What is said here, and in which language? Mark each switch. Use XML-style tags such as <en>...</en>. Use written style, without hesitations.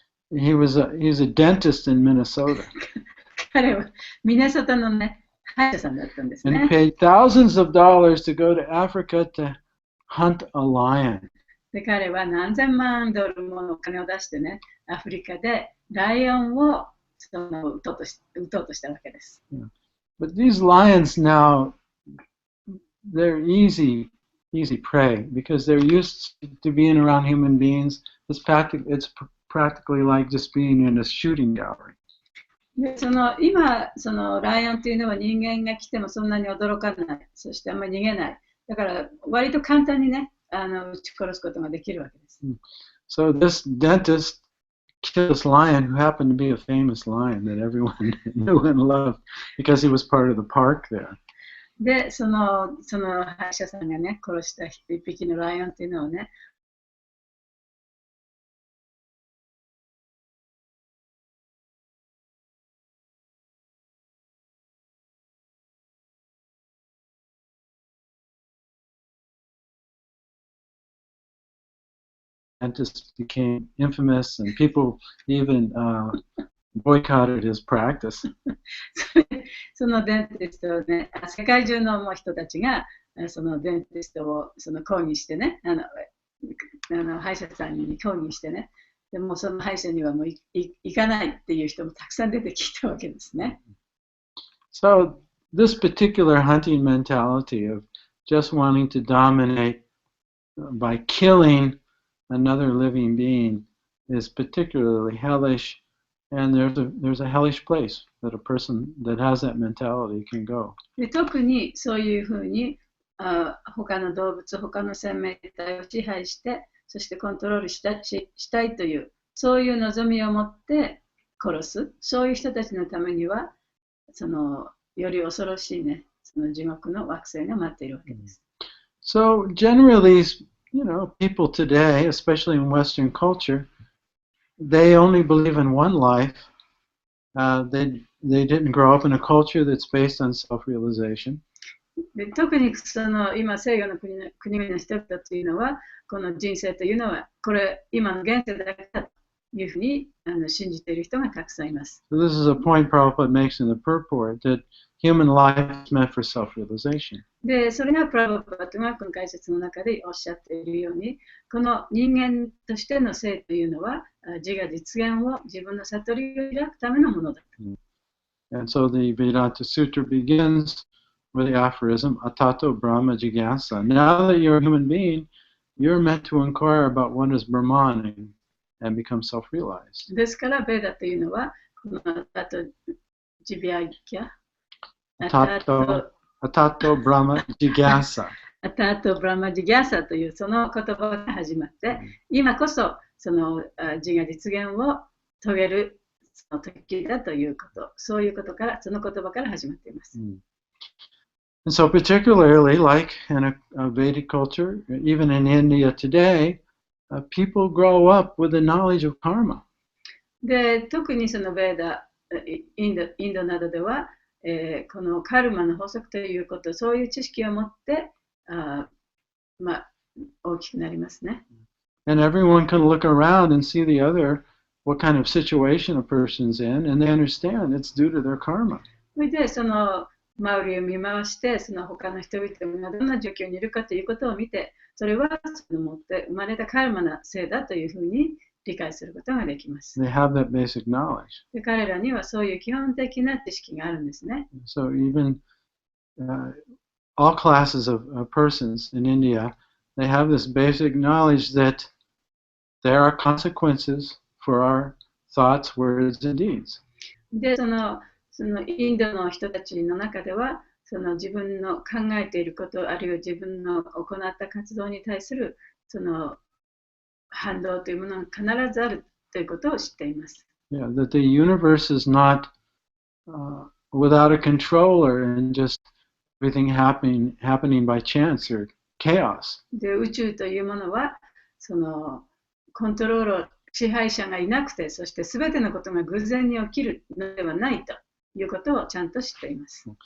<en>He's a dentist in Minnesota.</en> <ja>彼はミネソタのね、歯医者さんだったんです</ja> <en>And</en> <ja>ね。</ja> <en>paid thousands of dollars to go to Africa to hunt a lion.</en> <ja>で、彼は何千万ドルものお金を出してね、アフリカでライオンを撃とうとしたわけです。</ja> <en>But these lions now, they're easy prey because they're used to being around human beings. It's practically like just being in a shooting gallery.</en> <ja>で、今、ライオンというのは人間が来てもそんなに驚かない。そしてあんまり逃げない。だから、割と簡単にね、撃ち殺すことができるわけです。</ja> <en>So this dentist killed this lion who happened to be a famous lion that everyone knew and loved because he was part of the park there.</en> <ja>で、その歯医者さんがね、殺した一匹のライオンっていうのをね、</ja> <en>Dentist became infamous, and people even boycotted his practice.</en> <ja>そのデンティストをね、世界中の人たちがそのデンティストを抗議してね、歯医者さんに抗議してね、でもその歯医者にはもう行かないっていう人もたくさん出てきたわけですね。</ja> <en>So this particular hunting mentality of just wanting to dominate by killing another living being is particularly hellish and there's a hellish place that a person that has that mentality can go.</en> <ja>で特にそういうふうに他の動物、他の生命体を支配して、そしてコントロールしたいという、そういう望みを持って殺す、そういう人たちのためには、より恐ろしいね、その地獄の惑星が待っているわけです。</ja> <en>So generally, people today, especially in Western culture, they only believe in one life. They didn't grow up in a culture that's based on self-realization.</en> <ja>で特に今西洋の国々の人々というのは、この人生というのは、これ今の現世だけだというふうに信じている人がたくさんいます。</ja> <en>So this is a point Prabhupada makes in the purport, that human life is meant for self-realization.</en> <ja>で、それがプラブパトがこの解説の中でおっしゃっているように、この人間としての生というのは、自我実現を自分の悟りを開くためのものだと。</ja> <en>And so the Vedanta Sutra begins with the aphorism, Atato Brahma Jigyasa. Now that you're a human being, you're meant to inquire about what is Brahman and become self-realized.</en> <ja>ですから、ベーダというのは、このアタトジビアギャ、</ja> <sa>Atato Brahma Jigyasa.</sa> <ja>アタトブラマジギャサというその言葉が始まって、今こそその自我実現を遂げるその時だということ、そういうことから、その言葉から始まっています。</ja> <en>And so particularly like in a Vedic culture, even in India today, people grow up with the knowledge of karma.</en> <ja>で、特にそのベーダ、インドなどでは、このカルマの法則ということ、そういう知識を持って、大きくなりますね。</ja> <en>And everyone can look around and see the other, what kind of situation a person's in, and they understand it's due to their karma.</en> <ja>それで、その周りを見回して、その他の人々がどんな状況にいるかということを見て、それはその持って生まれたカルマのせいだというふうに理解することができます。</ja> <en>They have that basic knowledge.</en> <ja>で彼らにはそういう基本的な知識があるんですね。</ja> <en>So even all classes of persons in India, they have this basic knowledge that there are consequences for our thoughts, words, and deeds.</en> <ja>で、そのインドの人たちの中では、その自分の考えていること、あるいは自分の行った活動に対するその反動というものが必ずあるということを知っています。</ja> <en>Yeah, that the universe is not without a controller and just everything happening by chance or chaos.</en> <ja>で、宇宙というものは、そのコントロール支配者がいなくて、そしてすべてのことが偶然に起きるのではないということをちゃんと知っています。</ja>